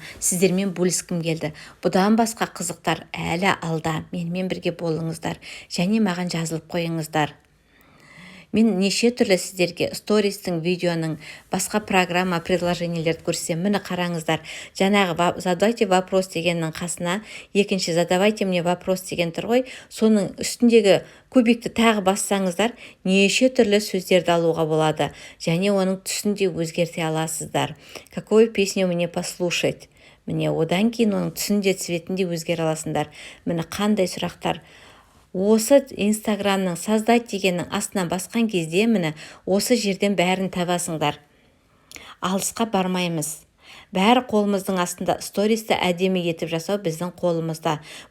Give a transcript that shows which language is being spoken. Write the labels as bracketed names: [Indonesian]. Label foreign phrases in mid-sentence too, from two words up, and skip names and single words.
[Kazakh] Сіздермен бөліскім келді. Бұдан басқа қызықтар әлі алда. Менімен бірге болыңыздар. Және маған жазылып қойыңыздар. Мен неше түрлі сіздерге стористің, видеоның, басқа программа, предложениелерді көрсем. Міне қараңыздар. Жаңағы [Russian] задавайте вопрос [Kazakh] дегеннің қасына екінші [Russian] задавайте мне вопрос [Kazakh] деген тұр ғой. Соның үстіндегі кубикті тағы бассаңыздар, неше түрлі сөздерді алуға болады. Және оның түсін де өзгерте аласыздар. [Russian] Какую песню мне послушать? [Kazakh] Міне, одан кейін оның түсін де, цветін де өзгере аласыңдар. Міне, қандай сұрақтар. Осы инстаграмның создать дегеннің астынан басқан кезде, міне, осы жерден бәрін табасыңдар. Алысқа бармаймыз. Бәрі қолымыздың астында. Стористі әдемі етіп жасау біздің қолымызда.